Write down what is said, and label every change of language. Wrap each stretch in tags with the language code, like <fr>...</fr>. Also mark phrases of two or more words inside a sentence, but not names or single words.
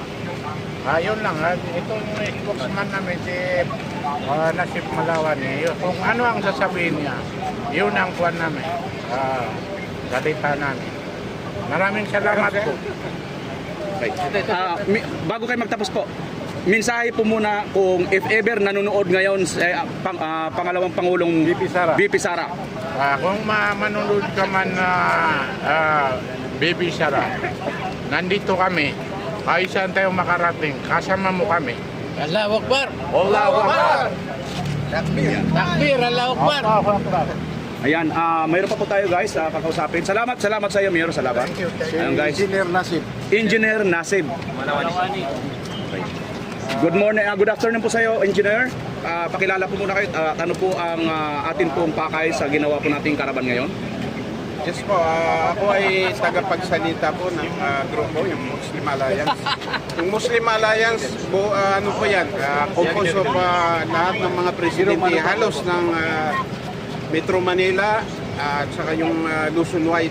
<tl>Yun lang, itong spokesman namin si Nasib Malawan, kung ano ang sasabihin niya, yun ang kuwan namin, salita namin. Maraming salamat po. Bago kayo magtapos po, mensahe po muna kung</tl> <en>if ever</en> <tl>nanonood ngayon pangalawang Pangulong BP Sara. Kung manonood ka man na BP Sara, nandito kami. Kahit saan tayo makarating, kasama mo kami.</tl> <ar>الله أكبر! الله أكبر! تكبير! الله أكبر!</ar> <tl>Ayan, mayroon pa po tayo guys, kakausapin. Salamat sa iyo, Mayor. Salamat. Ayan, guys. Engineer Nasib.</tl> <en>Engineer Nasib. Good morning, good afternoon</en> <tl>po sa iyo,</tl> <en>Engineer.</en> <tl>Pakilala po muna kayo, ano po ang atin pong pakay sa ginawa po nating karaban ngayon? Yes po, ako ay tagapagsalita po ng grupo, yung Muslim Alliance. Yung Muslim Alliance, ano po yan,</tl> <en>composed of</en> <tl>lahat ng mga presidente, halos ng Metro Manila at saka yung Luzon White.</tl>